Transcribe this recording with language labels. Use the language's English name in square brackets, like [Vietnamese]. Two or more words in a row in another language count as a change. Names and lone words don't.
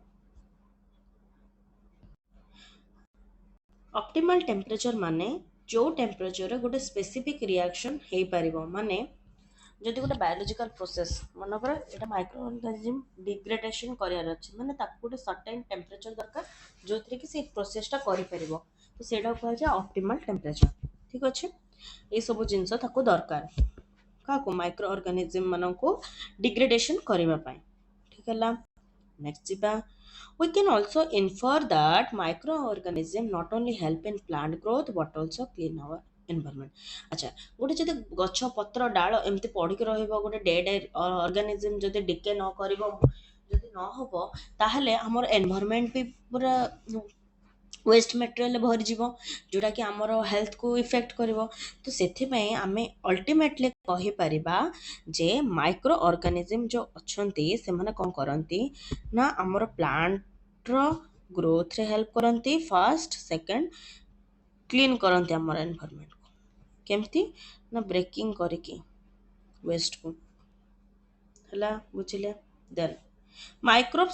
[English] optimal temperature [Odia] ମାନେ ଯୋଉ ଟେମ୍ପରେଚରରେ ଗୋଟେ [English] specific reaction [Odia] ହେଇପାରିବ ମାନେ ଯଦି ଗୋଟେ [English] biological process [Odia] ମନେକର ଏଇଟା [English] micro organism degradation [Odia] କରିବାର ଅଛି ମାନେ ତାକୁ ଗୋଟେ [English] certain temperature [Odia] ଦରକାର ଯୋଉଥିରେ କି ସେ ପ୍ରୋସେସଟା କରିପାରିବ ତ ସେଇଟା କୁହାଯାଏ [English] optimal temperature [Odia] ଠିକ ଅଛି ଏଇ ସବୁ ଜିନିଷ ତାକୁ ଦରକାର କାହାକୁ [English] micro organism [Odia] ମାନଙ୍କୁ ଡିଗ୍ରେଡେସନ କରିବା ପାଇଁ ଠିକ ହେଲା ନେକ୍ସଟ ଯିବା [English] we can also infer that microorganisms not only help in plant growth but also clean our environment [Odia] ଆଚ୍ଛା ଗୋଟେ ଯଦି ଗଛ ପତ୍ର ଡାଳ ଏମିତି ପଡିକି ରହିବ ଗୋଟେ [English] dead organism [Odia] ଯଦି ଡିକେ ନ କରିବ ଯଦି ନ ହବ ତାହେଲେ ଆମର ଏନଭାୟରମେଣ୍ଟ ବି ପୁରା [English] waste material [Odia] ଭରିଯିବ ଯୋଉଟାକି ଆମର ହେଲ୍ଥକୁ ଇଫେକ୍ଟ କରିବ ତ ସେଥିପାଇଁ ଆମେ ଅଲ୍ଟିମେଟଲି କହିପାରିବା ଯେ [English] micro organism [Odia] ଯୋଉ ଅଛନ୍ତି ସେମାନେ କଣ କରନ୍ତି ନା ଆମର ପ୍ଲାଣ୍ଟର ଗ୍ରୋଥରେ ହେଲ୍ପ କରନ୍ତି [English] first second clean [Odia] କରନ୍ତି ଆମର ଏନଭାୟରମେଣ୍ଟକୁ କେମିତି ନା ବ୍ରେକିଂ କରିକି ୱେଷ୍ଟକୁ ହେଲା ବୁଝିଲେ [English] then microbes